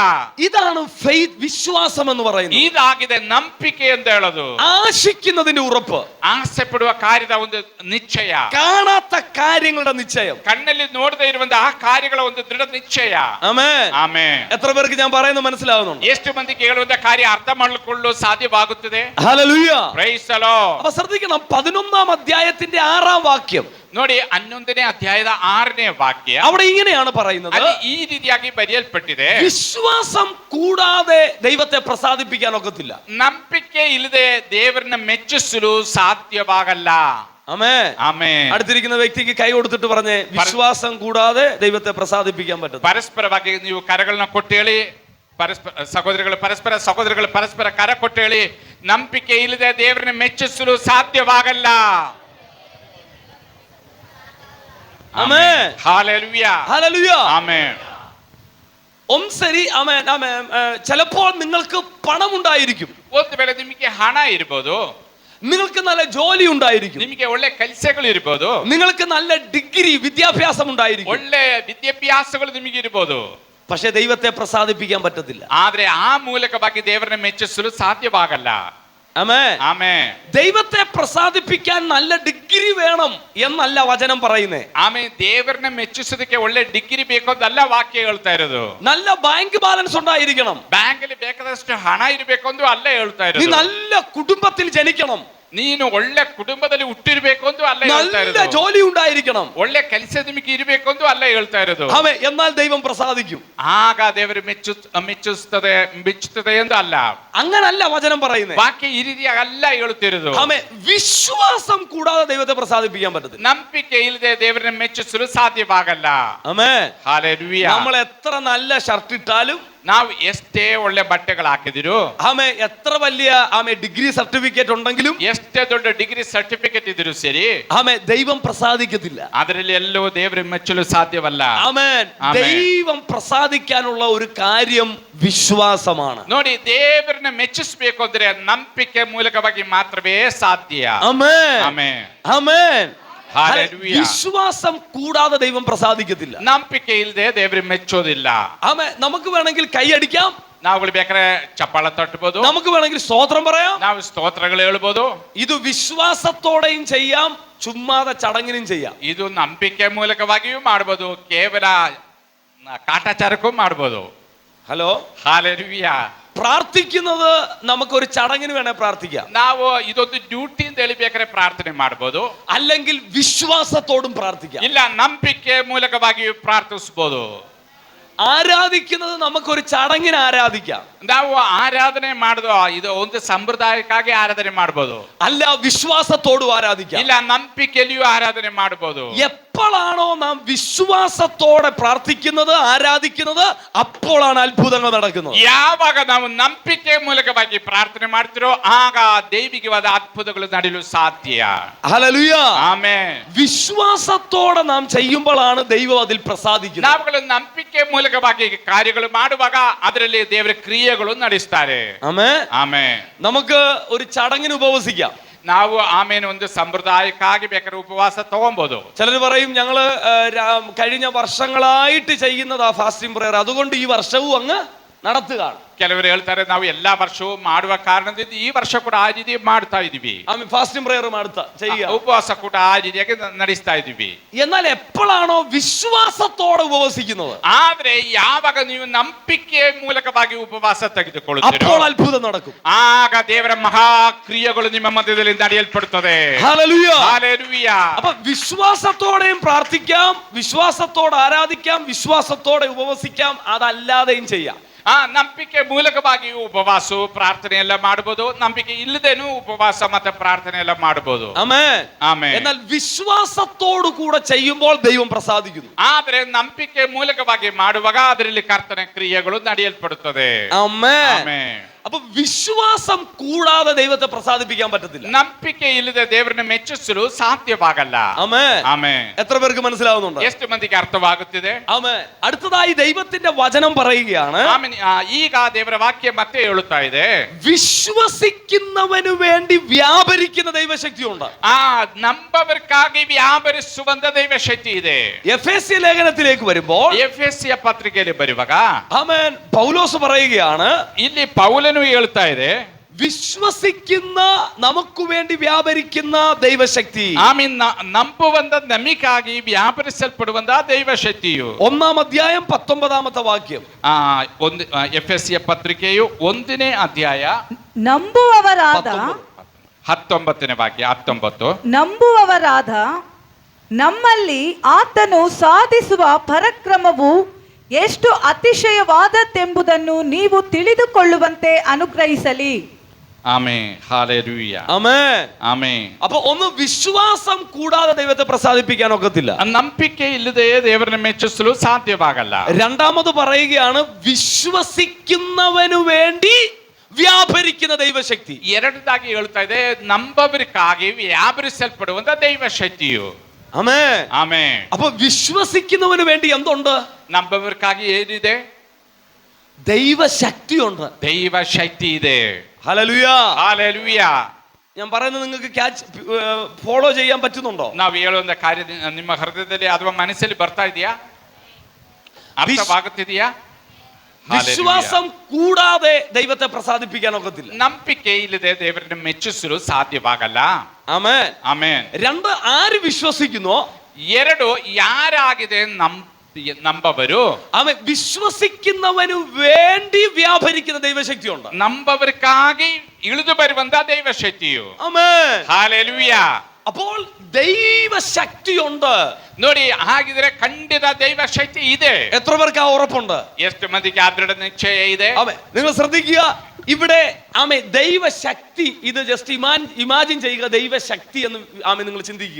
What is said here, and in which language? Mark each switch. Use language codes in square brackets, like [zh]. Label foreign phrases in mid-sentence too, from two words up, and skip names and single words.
[ml] ഇതാണ് ഫെയ്ത്ത്, വിശ്വാസം എന്ന് പറയുന്നത്. [kn] ಇದಾಗಿದೆ ನಂಬಿಕೆ ಅಂತ ಹೇಳೋದು. [ml] ആശിക്കുന്നതിന്റെ ഉറപ്പ്, [kn] ಆಸೆ ಪಡುವ ಕಾರ್ಯದ ಒಂದು ನಿಶ್ಚಯ, [ml] കാണാത്ത കാര്യങ്ങളുടെ നിശ്ചയം. [kn] ಕಣ್ಣಲ್ಲಿ ನೋಡದೇ ಇರುವಂತಹ ಆ ಕಾರ್ಯಗಳ ಒಂದು ದೃಢ ನಿಶ್ಚಯ. [ml] ആമേൻ. [kn] ಆಮೆನ್. [ml] എത്ര പേർക്ക് ഞാൻ പറയുന്നത് മനസ്സിലാവുന്നുണ്ട്? [kn] ಎಷ್ಟು ಮಂದಿಗೆ ಹೇಳುವಂತ ಕಾರ್ಯ ಅರ್ಥ ಮಾಡಿಕೊಳ್ಳಲು ಸಾಧ್ಯವಾಗುತ್ತದೆ? [ml] ഹല്ലേലൂയ. [en] Praise the Lord. [ml] അപ്പൊ ശ്രദ്ധിക്കണം, 11-ാം അധ്യായത്തിന്റെ 6-ാം വാക്യം, [kn] ನೋಡಿ 11ನೇ ಅಧ್ಯಾಯದ 6ನೇ ವಾಕ್ಯ, [ml] അവിടെ ഇങ്ങനെയാണ് പറയുന്നത്, [kn] ಅಲ್ಲಿ ಈ ರೀತಿಯಾಗಿ ಬರೆಯಲ್ಪಟ್ಟಿದೆ, [ml] വിശ്വാസം കൂടാതെ ദൈവത്തെ പ്രസാദിപ്പിക്കാൻ ഒക്കത്തില്ല. [kn] ನಂಬಿಕೆ ಇಲ್ಲದೆ ದೇವರನ್ನ ಮೆಚ್ಚಿಸಲು ಸಾಧ್ಯವಾಗಲ್ಲ. [ml] ആമേൻ. [kn] ಆಮೆನ್. [ml] അടുത്തിരിക്കുന്ന വ്യക്തിക്ക് കൈ കൊടുത്തിട്ട് പറഞ്ഞേ, വിശ്വാസം കൂടാതെ ദൈവത്തെ പ്രസാദിപ്പിക്കാൻ പറ്റും. [kn] ಪರಸ್ಪರವಾಗಿ ನೀವು ಕರಗಳನ್ನ ಕೊಟ್ಟು ಹೇಳಿ, ಸಹೋದರಗಳು ಪರಸ್ಪರ ಕರ ಕೊಟ್ಟು ಹೇಳಿ, ನಂಬಿಕೆ ಇಲ್ಲದೆ ದೇವರನ್ನ ಮೆಚ್ಚಿಸಲು ಸಾಧ್ಯವಾಗಲ್ಲ. [ml] ആമേൻ. ഹല്ലേലൂയ. ഹല്ലേലൂയ. ആമേൻ. ശരി. ആമേൻ ആമേൻ. ചിലപ്പോൾ നിങ്ങൾക്ക് പണം ഉണ്ടായിരിക്കും, [kn] ಒಂದು ವೇಳೆ ನಿಮಗೆ ಹಣ ಇರಬಹುದು, [ml] നിങ്ങൾക്ക് നല്ല ജോലി ഉണ്ടായിരിക്കും, [kn] ನಿಮಗೆ ಒಳ್ಳೆ ಕೆಲಸಗಳು ಇರಬಹುದು, [ml] നിങ്ങൾക്ക് നല്ല ഡിഗ്രി വിദ്യാഭ്യാസം ഉണ്ടായിരിക്കും, [kn] ಒಳ್ಳೆ ವಿದ್ಯಾಭ್ಯಾಸಗಳು ನಿಮಗೆ ಇರಬಹುದು, [ml] പക്ഷെ ദൈവത്തെ പ്രസാദിപ്പിക്കാൻ പറ്റത്തില്ല. [kn] ಆದ್ರೆ ಆ ಮೂಲಕವಾಗಿ ದೇವರನ್ನ ಮೆಚ್ಚಿಸಲು ಸಾಧ್ಯವಾಗಲ್ಲ. [ml] ആമേൻ. [kn] ಆಮೆನ್. [ml] ദൈവത്തെ പ്രസാദിപ്പിക്കാൻ നല്ല ഡിഗ്രി വേണം എന്നല്ല വചനം പറയുന്നേ. [kn] ಆಮೇಲೆ ದೇವರನ್ನ ಮೆಚ್ಚಿಸೋದಕ್ಕೆ ಒಳ್ಳೆ ಡಿಗ್ರಿ ಬೇಕು ಅಂತಲ್ಲ ವಾಕ್ಯ ಹೇಳ್ತಾ ಇರೋದು. [ml] നല്ല [en] bank balance [ml] ഉണ്ടായിരിക്കണം, [kn] ಬ್ಯಾಂಕಲ್ಲಿ ಬೇಕಾದಷ್ಟು ಹಣ ಇರಬೇಕು ಅಂತ ಅಲ್ಲ ಹೇಳ್ತಾ [ml] നീ [kn] ಇರೋದು. [ml] നല്ല കുടുംബത്തിൽ ജനിക്കണം, [kn] ನೀನು ಒಳ್ಳೆ ಕುಟುಂಬದಲ್ಲಿ ಹುಟ್ಟಿರ್ಬೇಕು ಅಂತ ಅಲ್ಲ ಹೇಳ್ತಾ [ml] നല്ല [kn] ಇರೋದು. [ml] ജോലി ഉണ്ടായിരിക്കണം, [kn] ಒಳ್ಳೆ ಕೆಲಸ ನಿಮಗೆ ಇರಬೇಕು ಅಂತ ಅಲ್ಲ ಹೇಳ್ತಾ ಇರೋದು. [ml] ആമേൻ. എന്നാൽ ദൈവം പ്രസാദിക്കും. [kn] ಆಗ ದೇವರು ಮೆಚ್ಚುತ್ತದೆ ಎಂದು ಅಲ್ಲ, [ml] അങ്ങനല്ല വചനം പറയുന്നേ. [kn] ವಾಕ್ಯ ಈ ರೀತಿಯಾಗಿ ಅಲ್ಲ ಹೇಳ್ತಿರೋದು. [ml] ആമേൻ. വിശ്വാസം കൂടാതെ ദൈവത്തെ പ്രസാദിപ്പിക്കാൻ പറ്റത്തില്ല. ನಂಬಿಕೆ ಇಲ್ಲದೆ ದೇವರನ್ನ ಮೆಚ್ಚಿಸಲು ಸಾಧ್ಯವಾಗಲ್ಲ. ആമേൻ. [kn] ಹಲ್ಲೆಲೂಯ. [ml] നമ്മൾ എത്ര നല്ല ഷർട്ട് ഇട്ടാലും, [kn] ನಾವು ಎಷ್ಟೇ ಒಳ್ಳೆ ಬಟ್ಟೆಗಳು ಹಾಕಿದಿರು, [ml] ആമേൻ, എത്ര വലിയ [en] degree certificate [ml] ഉണ്ടെങ്കിലും, [kn] ಎಷ್ಟೇ ದೊಡ್ಡ [en] degree certificate [kn] ಇದ್ರು ಸರಿ, [ml] ആമേൻ, ദൈവം പ്രസാദിക്കത്തില്ല. [kn] ಅದರಲ್ಲಿ ಎಲ್ಲೋ ದೇವರ ಮೆಚ್ಚಲು ಸಾಧ್ಯವಲ್ಲ. [ml] ആമേൻ. ആമേൻ. ദൈവം പ്രസാദിക്കാനുള്ള ഒരു കാര്യം വിശ്വാസമാണ്. [kn] ನೋಡಿ, ದೇವರನ್ನ ಮೆಚ್ಚಿಸಬೇಕು ಅಂದ್ರೆ ನಂಬಿಕೆ ಮೂಲಕವಾಗಿ ಮಾತ್ರವೇ ಸಾಧ್ಯ. [ml] ആമേൻ. [kn] ಆಮೆನ್. [ml] ആമേൻ. ഹല്ലേലൂയ. വിശ്വാസം കൂടാതെ ദൈവം പ്രസാദിക്കത്തില്ല. [kn] ನಂಬಿಕೆ ಇಲ್ಲದೆ ದೇವರು ಮೆಚ್ಚೋದಿಲ್ಲ. [ml] ആമേൻ. നമുക്ക് വേണമെങ്കിൽ കൈയടിക്കാം, [kn] ನಾವುಗಳು ಬೇಕಾದ್ರೆ ಚಪ್ಪಾಳ ತಟ್ಟಬಹುದು, [ml] നമുക്ക് വേണമെങ്കിൽ സ്തോത്രം പറയാം, [kn] ನಾವು ಸ್ತೋತ್ರಗಳು ಹೇಳ್ಬೋದು. [ml] ഇത് വിശ്വാസത്തോടെയും ചെയ്യാം, ചുമ്മാതെ ചടങ്ങിനും ചെയ്യാം. [kn] ಇದು ನಂಬಿಕೆ ಮೂಲಕವಾಗಿಯೂ ಮಾಡಬಹುದು, ಕೇವಲ ಕಾಟಾಚಾರಕ್ಕೂ ಮಾಡಬಹುದು. [ml] ഹലോ. ಹಲ್ಲೆಲೂಯ. പ്രാർത്ഥിക്കുന്നത് നമുക്കൊരു ചടങ്ങിന് വേണേ പ്രാർത്ഥിക്കാം, [kn] ನಾವು ಇದೊಂದು ಡ್ಯೂಟಿ ಅಂತ ಹೇಳಿ ಬೇಕಾದ್ರೆ ಪ್ರಾರ್ಥನೆ ಮಾಡಬಹುದು, [ml] അല്ലെങ്കിൽ വിശ്വാസത്തോടും പ്രാർത്ഥിക്കാം. [kn] ಇಲ್ಲ ನಂಬಿಕೆ ಮೂಲಕವಾಗಿಯೂ ಪ್ರಾರ್ಥಿಸಬಹುದು. [ml] ആരാധിക്കുന്നത് നമുക്കൊരു ചടങ്ങിന് ആരാധിക്കാം. [kn] ನಾವು ಆರಾಧನೆ ಮಾಡೋದು ಇದು ಒಂದು ಸಂಪ್ರದಾಯಕ್ಕಾಗಿ ಆರಾಧನೆ ಮಾಡಬಹುದು, [ml] അല്ല വിശ്വാസത്തോടും ആരാധിക്കാം. [kn] ಇಲ್ಲ ನಂಬಿಕೆಯಲ್ಲಿಯೂ ಆರಾಧನೆ ಮಾಡಬಹುದು. [ml] എപ്പോഴാണോ നാം വിശ്വാസത്തോടെ പ്രാർത്ഥിക്കുന്നത് ആരാധിക്കുന്നത് അപ്പോഴാണ് അത്ഭുതങ്ങൾ നടക്കുന്നത്. [kn] ಯಾವಾಗ ನಾವು ನಂಬಿಕೆ ಮೂಲಕವಾಗಿ ಪ್ರಾರ್ಥನೆ ಮಾಡ್ತಿರೋ ಆಗ ದೈವಿಕವಾದ ಅದ್ಭುತಗಳು ನಡೆಯಲು ಸಾಧ್ಯ. [ml] ഹല്ലേലൂയ. [kn] ಆಮೆನ್. [ml] വിശ്വാസത്തോടെ നാം ചെയ്യുമ്പോഴാണ് ദൈവം അതിൽ പ്രസാദിക്കുന്നത്. [kn] ನಾವುಗಳು ನಂಬಿಕೆ ಮೂಲಕವಾಗಿ ಕಾರ್ಯಗಳು ಮಾಡುವಾಗ ಅದರಲ್ಲಿ ದೇವರ ಕ್ರಿಯೆಗಳು ನಡೆಸ್ತಾರೆ. [ml] ആമേൻ. [kn] ಆಮೆನ್. [ml] നമുക്ക് ഒരു ചടങ്ങിന് ഉപവസിക്കാം. [kn] ನಾವು ಆಮೇಲೆ ಒಂದು ಸಂಪ್ರದಾಯಕ್ಕಾಗಿ ಬೇಕಾದ್ರೆ ಉಪವಾಸ ತಗೊಬಹುದು. [ml] ചിലർ പറയും ഞങ്ങള് കഴിഞ്ഞ വർഷങ്ങളായിട്ട് ചെയ്യുന്നതാ [en] fasting prayer, [ml] അതുകൊണ്ട് ഈ വർഷവും അങ്ങ് നടത്തുക. [kn] ಕೆಲವರು ಹೇಳ್ತಾರೆ ನಾವು ಎಲ್ಲಾ ವರ್ಷವೂ ಮಾಡುವ ಕಾರಣದಿಂದ ಈ ವರ್ಷ ಕೂಡ ಆ ರೀತಿ ಮಾಡ್ತಾ ಇದೀವಿ. [en] fasting prayer [ml] ചെയ്യുക, [kn] ಉಪವಾಸ ಕೂಡ ಆ ರೀತಿಯಾಗಿ ನಡೆಸ್ತಾ ಇದೀವಿ. [ml] എന്നാൽ എപ്പോഴാണോ വിശ്വാസത്തോടെ ഉപവസിക്കുന്നത് [kn] ಆದ್ರೆ ಯಾವಾಗ ನೀವು ನಂಬಿಕೆ ಮೂಲಕವಾಗಿ ಉಪವಾಸ ತೆಗೆದುಕೊಳ್ಳುತ್ತೀರೋ [ml] അപ്പോൾ അത്ഭുതം നടക്കും. [kn] ಆಗ ದೇವರ ಮಹಾ ಕ್ರಿಯೆಗಳು ನಿಮ್ಮ ಮಧ್ಯದಲ್ಲಿ ನಡೆಯಲ್ಪಡುತ್ತದೆ. [ml] ഹല്ലേലൂയ. ഹല്ലേലൂയ. അപ്പൊ വിശ്വാസത്തോടെയും പ്രാർത്ഥിക്കാം, വിശ്വാസത്തോടെ ആരാധിക്കാം, വിശ്വാസത്തോടെ ഉപവസിക്കാം, അതല്ലാതെയും ചെയ്യാം. [kn] ಆ ನಂಬಿಕೆ ಮೂಲಕವಾಗಿ ಉಪವಾಸ ಪ್ರಾರ್ಥನೆ ಎಲ್ಲ ಮಾಡಬಹುದು, ನಂಬಿಕೆ ಇಲ್ಲದೇನು ಉಪವಾಸ ಮತ್ತೆ ಪ್ರಾರ್ಥನೆ ಎಲ್ಲ ಮಾಡಬಹುದು. [ml] ആമേൻ. [kn] ಆಮೆನ್. [ml] എന്നാൽ വിശ്വാസത്തോടു കൂടെ ചെയ്യുമ്പോൾ ദൈവം പ്രസാദിക്കുന്നു. [kn] ಆದ್ರೆ ನಂಬಿಕೆ ಮೂಲಕವಾಗಿ ಮಾಡುವಾಗ ಅದರಲ್ಲಿ ಕರ್ತನ ಕ್ರಿಯೆಗಳು ನಡೆಯಲ್ಪಡುತ್ತದೆ. [ml] ആമേൻ. [kn] ಆಮೆನ್. [ml] അപ്പൊ വിശ്വാസം കൂടാതെ ദൈവത്തെ പ്രസാദിപ്പിക്കാൻ പറ്റത്തില്ല. [kn] ನಂಬಿಕೆ ಇಲ್ಲದೆ ದೇವರನ್ನು ಮೆಚ್ಚಿಸಲು ಸಾಧ್ಯವಾಗಲ್ಲ. [ml] ആമേൻ. [kn] ಆಮೆನ್. [ml] എത്ര പേർക്ക് മനസ്സിലാവുന്നുണ്ട്? [kn] ಎಷ್ಟು ಮಂದಿಗೆ ಅರ್ಥವಾಗುತ್ತಿದೆ? [ml] ആമേൻ. അടുത്തതായി ദൈവത്തിന്റെ വചനം പറയുകയാണ്, [kn] ಆಮೆನ್. ಈಗ ದೇವರ ವಾಕ್ಯ ಮತ್ತೆ ಹೇಳುತ್ತಾ ಇದೆ, [ml] വിശ്വസിക്കുന്നവനു വേണ്ടി വ്യാപരിക്കുന്ന ദൈവശക്തിയുണ്ട്. [kn] ಆ ನಂಬവർಕಾಗಿ ವ್ಯಾಪರಿಸುವಂತ ದೈವಶಕ್ತಿ ಇದೆ. [ml] എഫേസ്യ ലേഖനത്തിലേക്ക് വരുമ്പോൾ [kn] ಎಫೆಸಿಯ ಪತ್ರಿಕೆಯಲ್ಲಿ ಬರುವಾಗ [ml] ആമേൻ പൗലോസ് പറയുകയാണ്, [kn] ಇಲ್ಲಿ ಪೌಲನು ಹೇಳ್ತಾ ಇದೆ, [ml] വിശ്വസിക്കുന്ന നമുക്ക് വേണ്ടി വ്യാപരിക്കുന്ന ദൈവശക്തി. [kn] ಆಮೀನ್. ನಂಬುವಂತ ನಮಿಗಾಗಿ ವ್ಯಾಪರಿಸಲ್ಪಡುವಂತ ದೈವಶಕ್ತಿಯು. [ml] 1-ാം അധ്യായം 19-ാമത്തെ വാക്യം. [kn] ಒಂದು ಎಫೆಸಿಯ ಪತ್ರಿಕೆಯು 1ನೇ ಅಧ್ಯಾಯ ನಂಬುವವರಾದ 19ನೇ ವಾಕ್ಯ 19. ನಂಬುವವರಾದ ನಮ್ಮಲ್ಲಿ ಆತನು ಸಾಧಿಸುವ ಪರಾಕ್ರಮವು ಎಷ್ಟು ಅತಿಶಯವಾದದ್ದೆಂಬುದನ್ನು ನೀವು ತಿಳಿದುಕೊಳ್ಳುವಂತೆ ಅನುಗ್ರಹಿಸಲಿ. ಆಮೆನ್. [ml] ഹല്ലേലൂയ. ആമേൻ. [kn] ಆಮೆನ್. [ml] അപ്പൊ ഒന്ന് വിശ്വാസം കൂടാതെ ദൈവത്തെ പ്രസാദിപ്പിക്കാൻ ഒക്കത്തില്ല. [kn] ನಂಬಿಕೆ ಇಲ್ಲದೆ ದೇವರನ್ನು ಮೆಚ್ಚಿಸಲು ಸಾಧ್ಯವಾಗಲ್ಲ. [ml] രണ്ടാമത് പറയുകയാണ്, വിശ്വസിക്കുന്നവനു വേണ്ടി വ്യാപരിക്കുന്ന ദൈവശക്തി. [kn] ಎರಡದಾಗಿ ಹೇಳ್ತಾ ಇದೆ, ನಂಬವರಿಗಾಗಿ ವ್ಯಾಪರಿಸಲ್ಪಡುವಂತ ದೈವಶಕ್ತಿಯು. [ml] ആമേൻ. [kn] ಆಮೆನ್. [ml] അപ്പൊ വിശ്വസിക്കുന്നവന് വേണ്ടി എന്തുണ്ട്? [kn] ನಂಬವರಿಗಾಗಿ ಏನಿದೆ? [ml] ദൈവശക്തിയുണ്ട്. [kn] ദൈവശക്തി ಇದೆ. [ml] ഹല്ലേലൂയ. ഹല്ലേലൂയ. ഞാൻ പറയുന്നത് നിങ്ങൾക്ക് ഫോളോ ചെയ്യാൻ പറ്റുന്നുണ്ടോ? [kn] ನಾವು ಹೇಳುವಂತ ಕಾರ್ಯ ನಿಮ್ಮ ಹೃದಯದಲ್ಲಿ ಅಥವಾ ಮನಸ್ಸಲ್ಲಿ ಬರ್ತಾ ಇದೆಯಾ? ಅರ್ಥವಾಗುತ್ತಿದೆಯಾ? [ml] വിശ്വാസം കൂടാതെ ദൈവത്തെ പ്രസാദിപ്പിക്കാൻ ഒക്കത്തില്ല. [kn] ನಂಬಿಕೆ ಇಲ್ಲದೆ ದೇವರನ್ನು ಮೆಚ್ಚಿಸಲು ಸಾಧ್ಯವಾಗಲ್ಲ. [ml] ആമേൻ. [kn] ಆಮೆನ್. [ml] രണ്ട്, ആര് വിശ്വസിക്കുന്നോ? [kn] ಎರಡು, ಯಾರಾಗಿದೆ ನಂಬವರು, [ml] ആമേൻ. വിശ്വസിക്കുന്നവന് വേണ്ടി വ്യാപരിക്കുന്ന ദൈവശക്തിയുണ്ട്. [kn] ನಂಬವರಿಗಾಗಿ ಇಳಿದು ಬರುವಂತ ದೈವಶಕ್ತಿಯು. [ml] ആമേൻ. ഹല്ലേലൂയ. അപ്പോൾ ദൈവശക്തിയുണ്ട്. [kn] ನೋಡಿ, ಹಾಗಿದ್ರೆ ಖಂಡಿತ ದೈವಶಕ್ತಿ ಇದೆ. [ml] എത്ര പേർക്ക് ആ ഉറപ്പുണ്ട്? [kn] ಎಷ್ಟು ಮಂದಿಗೆ ಅದೃಢ ನಿಶ್ಚಯ ಇದೆ? [ml] ആമേൻ. നിങ്ങൾ ശ്രദ്ധിക്കുക, ഇവിടെ ആമേൻ ദൈവശക്തി, ഇത് [en] just imagine [ml] ചെയ്യുക, ദൈവശക്തി എന്ന് ആമേൻ നിങ്ങൾ ചിന്തിക്കുക.